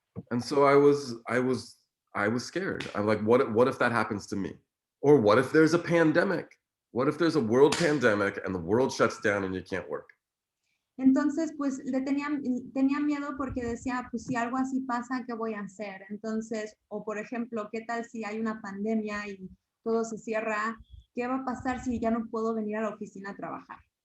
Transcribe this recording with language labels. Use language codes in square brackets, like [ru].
[en] And so I was scared. I'm like, what if that happens to me? Or what if there's a pandemic? What if there's a world pandemic and the world shuts down and you can't work? [es] Entonces, pues tenía miedo porque decía, pues si algo así pasa, ¿qué voy a hacer? Entonces, o por ejemplo, ¿qué tal si hay una pandemia y todo se cierra? ¿Qué va a pasar si ya no puedo venir a la oficina a trabajar?